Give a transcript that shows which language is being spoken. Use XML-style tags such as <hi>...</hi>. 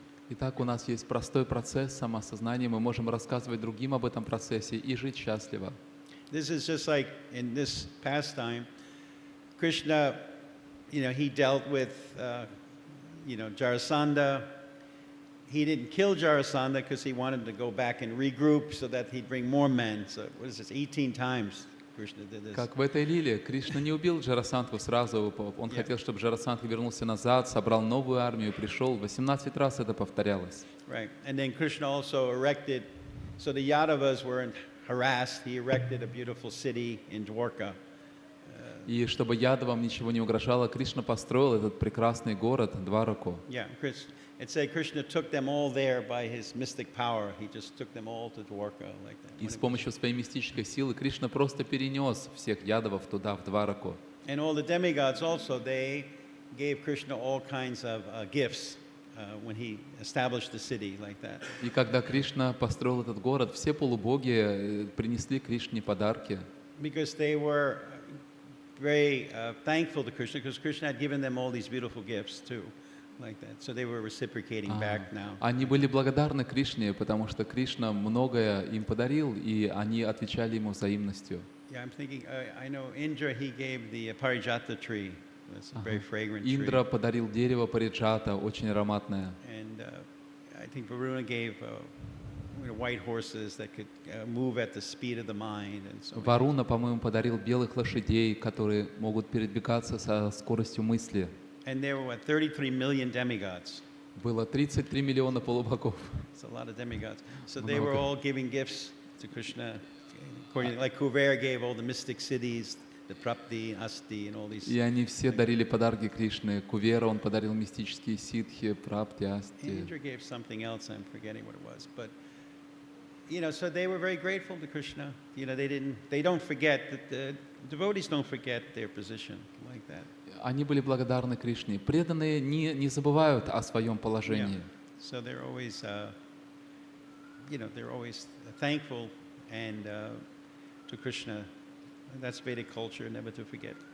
<ru>Итак, у нас есть простой процесс самоосознания, мы можем рассказывать другим об этом процессе и жить счастливо.</ru> <en>This is just like in this pastime, Krishna, he dealt with, Jarasandha. He didn't kill Jarasandha because he wanted to go back and regroup so that he'd bring more men. So what is this, 18 times Krishna did this.</en> <ru>Как в этой лиле, Кришна не убил Джарасандху сразу, он хотел, чтобы Джарасандха вернулся назад, собрал новую армию, пришел, 18 раз это повторялось.</ru> <en>Right. And then Krishna also erected, so the Yadavas were harassed, he erected a beautiful city in Dwarka.</en> <ru>И чтобы ядовам ничего не угрожало, Кришна построил этот прекрасный город Двараку.</ru> <en>Yeah, it said Krishna took them all there by his mystic power. He just took them all to Dwarka like that.</en> <ru>И с помощью своей мистической силы Кришна просто перенес всех ядовов туда, в Двараку.</ru> <en>And all the demigods also, they gave Krishna all kinds of gifts when he established the city like that.</en> <ru>И когда Кришна построил этот город, все полубоги принесли Кришне подарки.</ru> <en>Because they were very thankful to Krishna, because Krishna had given them all these beautiful gifts too. like that. So they were reciprocating back now.</en> <ru>Они были благодарны Кришне, потому что Кришна многое им подарил, и они отвечали ему взаимностью.</ru> <en>Yeah, I'm thinking, I know Indra, he gave the Parijata tree. It's a very fragrant tree.</en> <ru>Индра подарил дерево париджата, очень ароматное.</ru> <en>And I think Varuna gave white horses that could move at the speed of the mind. And so</en> <ru>Варуна, по-моему, подарил белых лошадей, которые могут передвигаться со скоростью мысли.</ru> <en>And there were 33 million demigods.</en> <ru>Было 33 миллиона полубогов.</ru> <en>It's a lot of demigods. So they were all giving gifts to Krishna. According, like Kuvera gave all the mystic cities, the Prapti, Asti, and all these.</en> <ru>И они все дарили подарки Кришне. Кувера он подарил мистические ситхи, прапти, асти.</ru> <en>Indra gave something else. I'm forgetting what it was, but so they were very grateful to Krishna. They don't forget that the devotees don't forget their position like that.</en> <ru>Они были благодарны Кришне. Преданные не забывают о своем положении.</ru> <en>So they're always thankful and to Krishna. That's Vedic culture, never to forget.</en>